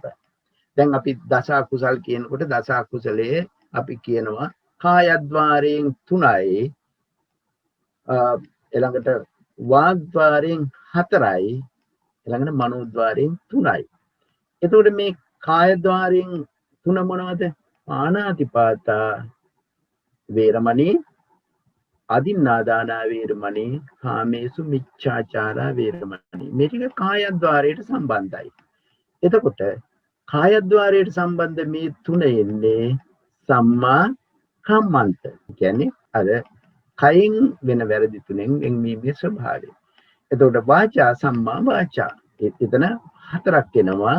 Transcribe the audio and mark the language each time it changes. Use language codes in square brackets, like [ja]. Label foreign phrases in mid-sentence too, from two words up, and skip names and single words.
[si] දැන් අපි දස අකුසල් කියනකොට දස අකුසලයේ අපි කියනවා කායද්්වාරයෙන් 3යි, ඊළඟට වාග්ද්වාරයෙන් 4යි, ඊළඟට මනෝද්වාරයෙන් 3යි. එතකොට මේ කායද්වාරයෙන් 3 මොනවද? [pi] පාණාතිපාතා වේරමණී, අදින්නාදානා වේරමණී, කාමේසු මිච්ඡාචාරා වේරමණී. [si] මේ ටික කායද්්වාරයට සම්බන්ධයි. එතකොට කායද්්වාරයට සම්බන්ධ මේ 3 එන්නේ [pi] සම්මා කම්මන්ත. [si] කියන්නේ අර කයින් වෙන වැරදි තුනෙන් වෙන්වීමේ ස්වභාවය. එතකොට වාචා [pi] සම්මා වාචා. [si] එතන 4ක් එනවා.